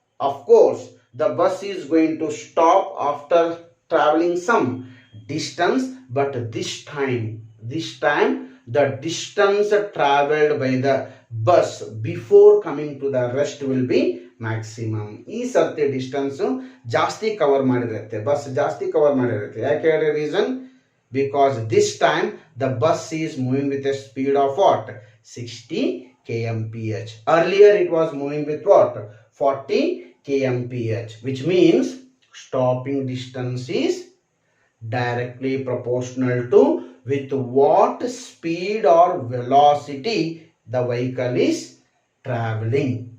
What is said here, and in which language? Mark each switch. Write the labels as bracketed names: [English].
[English] Of course the bus is going to stop after traveling some distance, but this time the distance traveled by the bus before coming to the rest will be maximum. [Kannada] ಈ ಸರ್ತಿ distance ಜಾಸ್ತಿ cover ಮಾಡಿರುತ್ತೆ, bus ಜಾಸ್ತಿ cover ಮಾಡಿರುತ್ತೆ. ಯಾಕೆ ಹೇಳಿ reason? [English] because this time the bus is moving with a speed of what? 60 kmph. Earlier it was moving with what? 40 kmph, which means stopping distance is directly proportional to with what speed or velocity the vehicle is traveling.